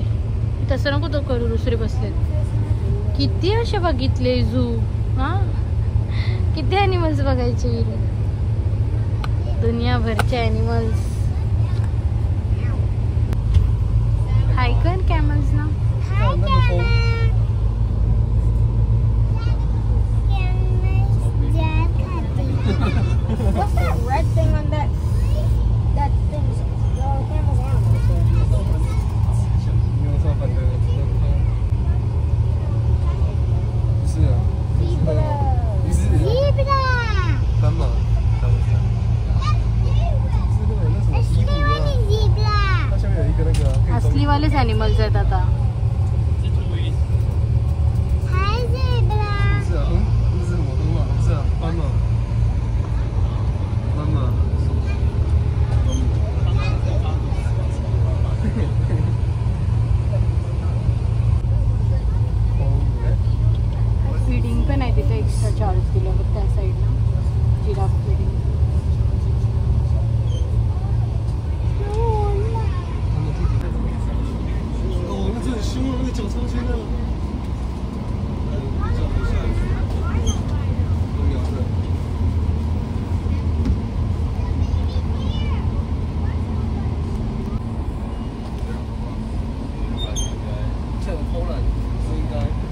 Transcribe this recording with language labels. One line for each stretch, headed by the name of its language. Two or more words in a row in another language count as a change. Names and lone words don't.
Marathi: तसं नको तो करू. दुसरे बसलेत. किती असे बघितले झू. हां किती ॲनिमल्स बघायचे. दुनियाभरचे ॲनिमल्स. हाय कर कॅमल्स ना.
English: What's that red thing on that thing? Camels animals.
Chinese: 牛上反正不是啊，不是
English: Zebra.
Chinese: 斑马，当然是那个那什么西部啊，
English: Zebra.
Chinese: 它下面有一个那个可以装
Marathi: असलीवालेच ॲनिमल्स आहेत आता.
English: Hi zebra.
Chinese: 不是啊，那是什么河马？不是啊，斑马，斑马，
Marathi: फीडिंग पण आहे तिथे.
English: extra charge
Marathi: दिला बघ त्या साईडला.
English: giraffe feeding.
Chinese: 哦，那这很凶啊，那个脚超凶的。这样偷懒不应该。